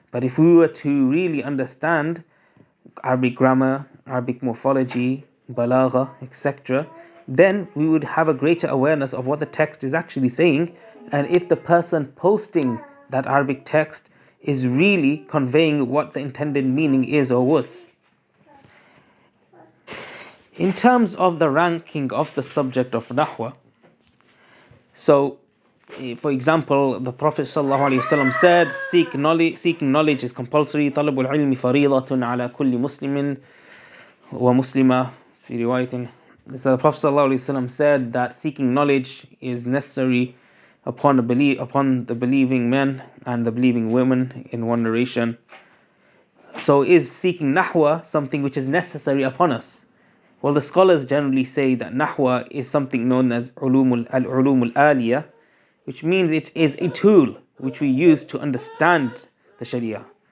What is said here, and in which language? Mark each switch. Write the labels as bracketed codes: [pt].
[en] But if we were to really understand Arabic grammar, Arabic morphology, balagha, etc., then we would have a greater awareness of what the text is actually saying, and if the person posting that Arabic text is really conveying what the intended meaning is or was. In terms of the ranking of the subject of Nahwa, so For example, the Prophet ﷺ said, seeking knowledge is compulsory. [ar] طلب العلم فريضة على كل مسلم ومسلمة في رواية. [en] So the Prophet ﷺ said that seeking knowledge is necessary upon the believing men and the believing women in one narration. So is seeking nahwa something which is necessary upon us? Well, the scholars generally say that nahwa is something known as al-ulum al-aliyah, which means it is a tool which we use to understand the Sharia.